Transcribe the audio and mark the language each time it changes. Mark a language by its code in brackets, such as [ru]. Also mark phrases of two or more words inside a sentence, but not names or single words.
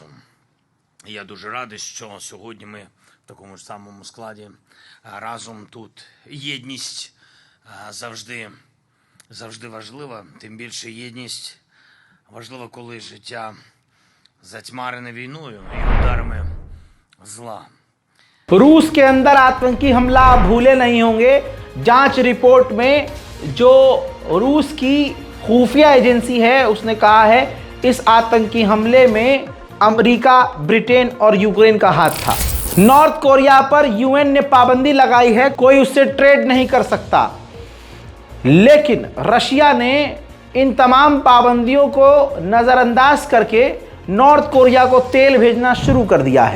[uk] Я дуже радий, що сьогодні ми в такому ж самому складі разом тут. Єдність завжди важлива, тим більше єдність важлива, коли життя затьмарене війною і ударами зла. [hi] रूस के अंदर आतंकी हमला आप भूले नहीं होंगे। जांच रिपोर्ट में जो रूस की खुफिया एजेंसी है उसने कहा है इस आतंकी हमले में अमेरिका, ब्रिटेन और यूक्रेन का हाथ था। नॉर्थ कोरिया पर यूएन ने पाबंदी लगाई है, कोई उससे ट्रेड नहीं कर सकता, लेकिन रशिया ने इन तमाम पाबंदियों को नज़रअंदाज करके नॉर्थ कोरिया को तेल भेजना शुरू कर दिया है।